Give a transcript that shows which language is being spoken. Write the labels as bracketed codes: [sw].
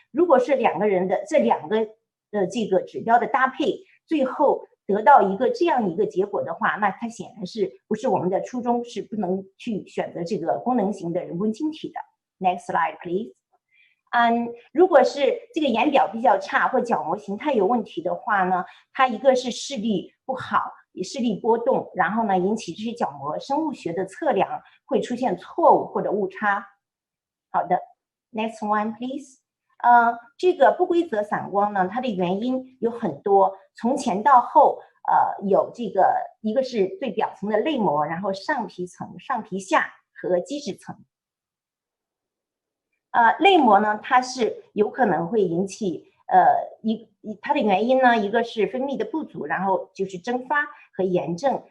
[zh] 如果是两个人的这两个这个指标的搭配，最后得到一个这样一个结果的话，那它显然是不是我们的初衷是不能去选择这个功能型的人工晶体的。 [en] Next slide, please. [zh] 如果是这个眼表比较差或角膜形态有问题的话呢，它一个是视力不好，视力波动，然后呢引起这些角膜生物学的测量会出现错误或者误差。 [en] 好的 ，Next one, please. [zh] 这个不规则散光呢，它的原因有很多，从前到后，有这个一个是最表层的泪膜，然后上皮层、上皮下和基质层。泪膜呢，它是有可能会引起它的原因呢，一个是分泌的不足，然后就是蒸发和炎症。